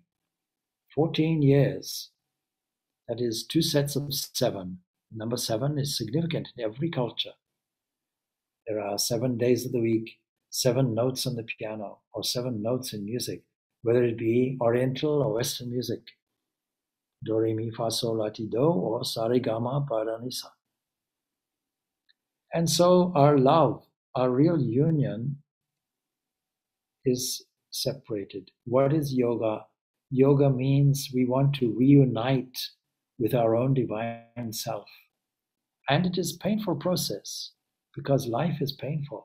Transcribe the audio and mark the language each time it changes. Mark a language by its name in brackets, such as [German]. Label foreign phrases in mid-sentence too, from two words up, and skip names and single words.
[English] 14 years, that is 2 sets of 7. Number 7 is significant in every culture. There are 7 days of the week, 7 notes on the piano, or 7 notes in music, whether it be Oriental or Western music. Do, re, mi, fa, sol, la, ti, do, or sa, re, ga, ma, pa, ra, ni, sa. And so our love, our real union is separated. What is yoga? Yoga means we want to reunite with our own divine self. And it is a painful process because life is painful.